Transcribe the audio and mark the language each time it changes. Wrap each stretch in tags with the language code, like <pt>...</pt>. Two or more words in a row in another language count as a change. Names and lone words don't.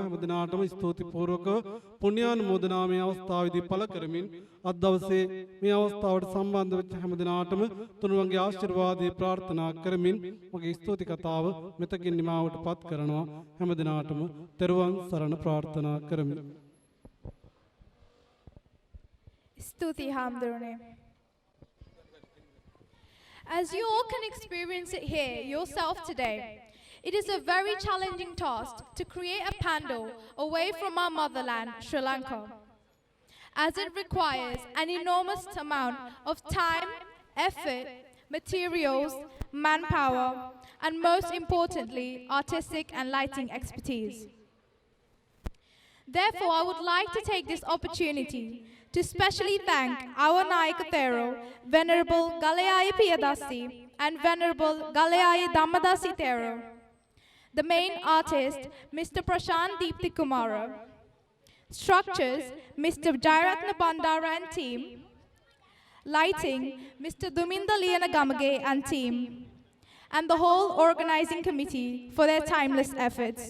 <si>හැම දිනාටම ස්තුතිපූර්වකව පුණ්‍යානුමෝදනා මේ අවස්ථාවේදී පළ කරමින් අද දවසේ මේ අවස්ථාවට සම්බන්ධ වෙච්ච හැම දිනාටම තුනුරුවන්ගේ ආශිර්වාදේ ප්‍රාර්ථනා කරමින් මගේ ස්තුති කතාව මෙතකින් නිමාවට පත් කරනවා. හැම දිනාටම තෙරුවන් සරණ ප්‍රාර්ථනා කරමි. ස්තුති හාමුදුරනේ.</si> <en>As you all can experience it here yourself today, it is a very challenging task to create a pandal away from our motherland, Sri Lanka, as it requires an enormous amount of time, effort, materials, manpower, and most importantly, artistic and lighting expertise. Therefore, I would like to take this opportunity to specially thank our Nayaka Thero, Venerable Galayaya Piyadasi and Venerable Galayaya Dhammadasi Thero, the main artist, Mr. Prashant Deepthi Kumara, structures, Mr. Jairatna Bandara and team, lighting, Mr. Duminda Liana Gamage and team, and the whole organizing committee for their timeless efforts.</en>